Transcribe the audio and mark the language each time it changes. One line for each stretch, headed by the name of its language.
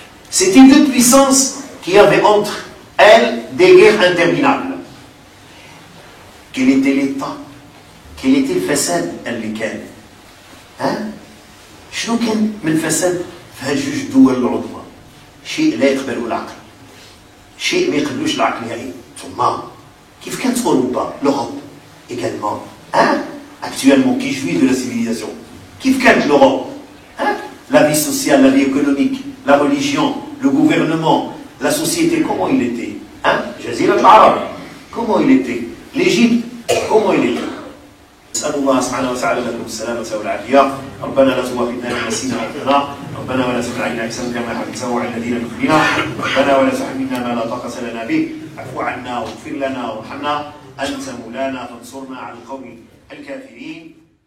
French: C'était deux puissances qui avaient entre elles des guerres interminables. Quel était l'État? Quel était le
Arabic: fasad al-likan? شنو كان من الفساد في هاد جوج دول العظمى؟ شيء لا يقبله العقل. شيء ما يقبلوش العقل نهائيا. ثم كيف كانت اوروبا؟
French: l'Europe également. Actuellement qui jouit de la civilisation.
Arabic: كيف كانت l'Europe?
French: La vie sociale, la vie économique, la religion, le gouvernement, la société, comment il était? Jazirat al-Arab, comment il était? L'Égypte, comment il était?
Arabic: نسأل الله سبحانه وتعالى لكم السلامة والعافية. ربنا لا تؤاخذنا إن نسينا أو أخطأنا، ربنا ولا تحمل علينا إصرا كما حملته على الذين من قبلنا، ربنا ولا تحملنا ما لا طاقة لنا به، اعف عنا واغفر لنا وارحمنا، أنت مولانا فانصرنا على القوم الكافرين.